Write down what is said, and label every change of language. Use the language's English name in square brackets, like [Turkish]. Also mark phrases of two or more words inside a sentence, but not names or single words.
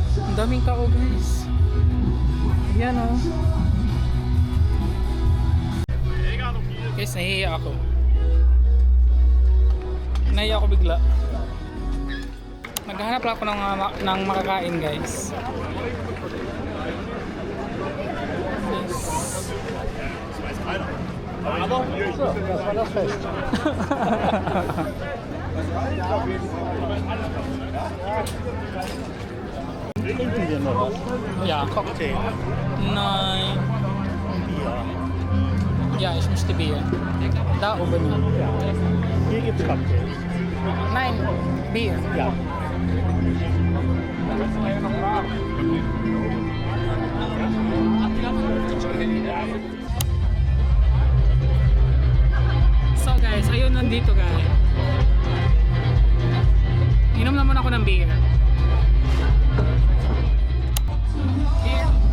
[Filipino] Ang daming tao guys. Ayan o. Guys, nahihiya ako. Nahihiya ako bigla. Naghahanap lang ako ng makakain guys. [German] Das war das Fest. Trinken wir noch was? Ja. Cocktail. Nein. Bier. Ja, ich möchte Bier. Da oben. Ja. Hier gibt's Cocktails. Nein, Bier. Ja. [Filipino] So guys, ayun nandito guys. Inom naman ako ng beer. Beer.